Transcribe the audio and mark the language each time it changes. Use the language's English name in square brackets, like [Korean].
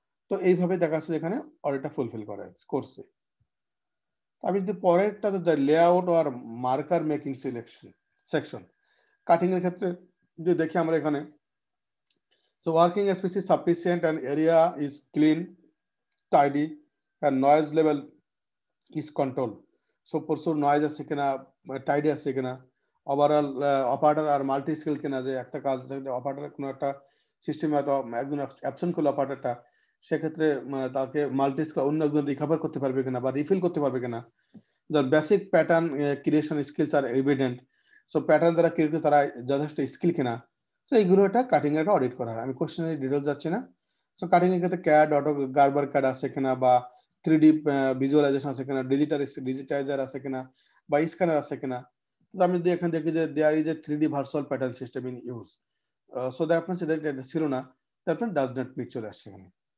[Bangla] তো এইভাবে দেখা যাচ্ছে এখানে অডিটটা ফুলফিল করে করছে। আমি যদি পরেরটাতে যাই, লেআউট আর marker making selection section, cutting এর ক্ষেত্রে যে দেখি আমরা এখানে, so working space is sufficient and area is clean, tidy and noise level is controlled. So প্রচুর নয়েজ আছে কিনা, টাইডি আছে কিনা, ওভারঅল অপারেটর আর মাল্টি স্কিল কিনা, যে একটা কাজ অপারেটর কোনো একটা সিস্টেমে হয়তো একজন অ্যাবসেন্ট করলো অপারেটরটা, সেক্ষেত্রে তাকে মাল্টি স্কিল অন্য একজন রিকভার করতে পারবে কিনা বা রিফিল করতে পারবে কিনা। [English] The basic pattern creation skills are evident. [Bangla] So pattern দ্বারা ক্রিয়েট করে তারা যথেষ্ট স্কিল কিনা। তো এইগুলো একটা কাটিং এর একটা অডিট করা হয়। আমি কোশ্চেনের ডিটেইলস যাচ্ছি না। সো কাটিং এর ক্ষেত্রে ক্যাড, অটো গার্বার ক্যাড আছে কিনা, বা 3D ভিজুয়ালাইজেশন আছে কিনা, ডিজিটাইজার আছে কিনা, বা স্ক্যানার আছে কিনা। তো আমি যদি এখানে দেখি যে there is a 3D virtual pattern system in use, so that means এটা ছিল না, that means does not meet চলে আসছে এখানে।